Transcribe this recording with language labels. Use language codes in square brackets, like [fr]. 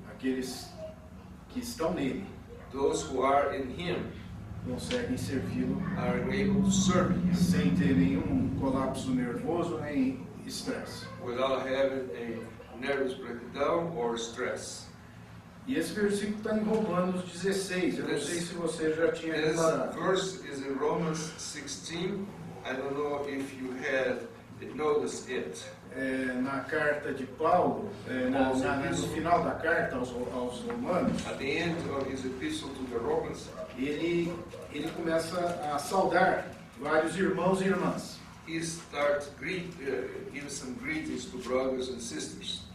[pt] aqueles que estão nele [en] those who are in Him [pt] conseguem servi-lo [en] are able to serve Him [pt] sem ter nenhum colapso nervoso nem estresse. [en] without having a nervous breakdown or stress. [pt] E esse versículo está em Romanos 16. Eu não sei se você já tinha [en] This [pt] reparado. [en] verse is in Romans 16. I don't know if you had noticed it. [pt] Na carta de Paulo, no final da carta aos Romanos, [en] At the end of his epistle to the Romans, [pt] ele começa a saudar vários irmãos e irmãs. [en] he starts give some greetings to brothers and sisters.